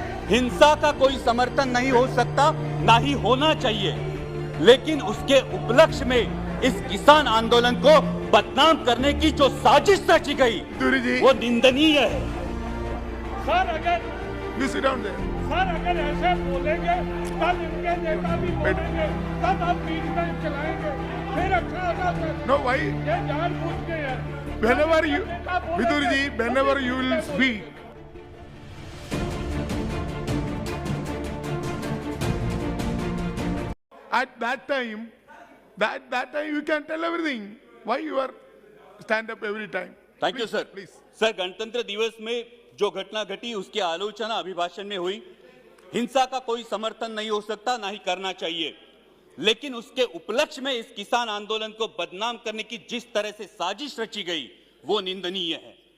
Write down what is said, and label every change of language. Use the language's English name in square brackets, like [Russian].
[Hindi] हिंसा का कोई समर्थन नहीं हो सकता, ना ही होना चाहिए, लेकिन उसके उपलक्ष्य में इस किसान आंदोलन को बदनाम करने की जो साजिश रची गई वो निंदनीय है। सर अगर ऐसे बोलेंगे तब इनके नेता भी बोलेंगे, तब आप बीच में चलाएंगे, फिर अच्छा होगा सर। नो भाई, ये जानबूझ के है। [English] whenever you, Bidhuri ji, whenever you will speak, at that time you can tell everything. Why you are stand up every time? Thank you sir. Please. [Hindi] Sir, गणतंत्र दिवस में जो घटना घटी उसकी आलोचना अभिभाषण में हुई। हिंसा का कोई समर्थन नहीं हो सकता, ना ही करना चाहिए, लेकिन उसके उपलक्ष्य में इस किसान आंदोलन को बदनाम करने की जिस तरह से साजिश रची गई वो निंदनीय है।